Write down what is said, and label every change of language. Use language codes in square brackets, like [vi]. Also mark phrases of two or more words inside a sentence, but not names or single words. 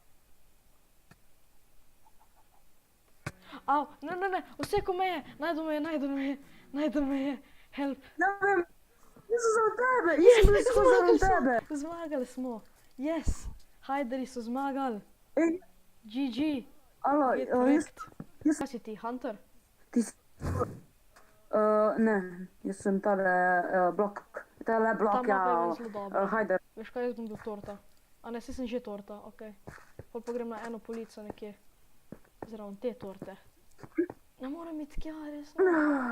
[sl] Au, ne, vseko me je, najdu me je, help. Ne vem, jaz sem za tebe, jaz sem bil skozi za tebe. Zmagali smo, yes, hajderji so zmagali. Ej, GG, alo, [en] get wrecked. [sl] jaz- Kaj si ti, hunter? ti si... Ne, jaz sem tale blok. Tale blok, Ta mapa je ja, meni zelo dobra. hajder. Veš kaj, jaz bom bil torta. A ne, saj sem že torta, okej. Pol pa grem na eno polico nekje. Zraven te torte. Ne morem iti tja, res ne.